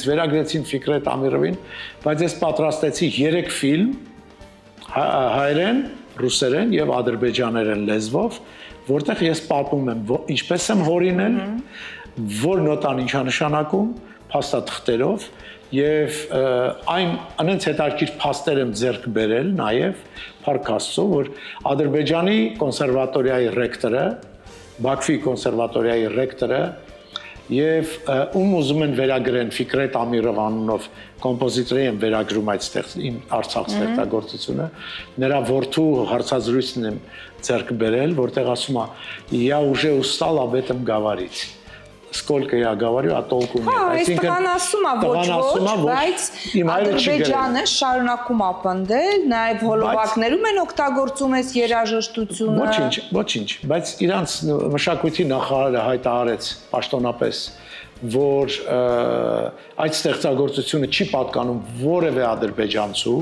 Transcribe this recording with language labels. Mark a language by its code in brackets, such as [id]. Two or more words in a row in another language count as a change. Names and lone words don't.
[hy] վերագրեցին Ֆիկրետ Ամիրովին, բայց ես պատրաստեցի 3 ֆիլմ հայերեն, ռուսերեն եւ ադրբեջաներեն լեզվով, որտեղ ես պատմում եմ ինչպես եմ հորինել, որ նոտան ինչ է նշանակում, փաստաթղթերով եւ այն անենց հետաքրքիր փաստեր եմ ձեռք բերել նաեւ Փարք Աստծո, որ Ադրբեջանի կոնսերվատորիայի ռեկտորը, Բաքվի կոնսերվատորիայի ռեկտորը եւ ում ուզում են վերագրեն Ֆիկրետ Ամիրով անունով կոմպոզիտորի են վերագրում այդտեղ իմ Արցախ ստեղծագործությունը նրա որդու հարցազրույցն եմ ձեռք բերել որտեղ ասում է [ru] я уже устал об этом говорить Сколько я говорю, а толку нет. [hy] Այսինքն ասում է ոչ, բայց Ադրբեջանը շարունակում ապնդել, նաև հոլովակներում են օգտագործում այս երաժշտությունը։ Ոչինչ, բայց իրանց մշակույթի նախարարը հայտարարեց պաշտոնապես, որ այդ ստեղծագործությունը չի պատկանում որևէ ադրբեջանցու,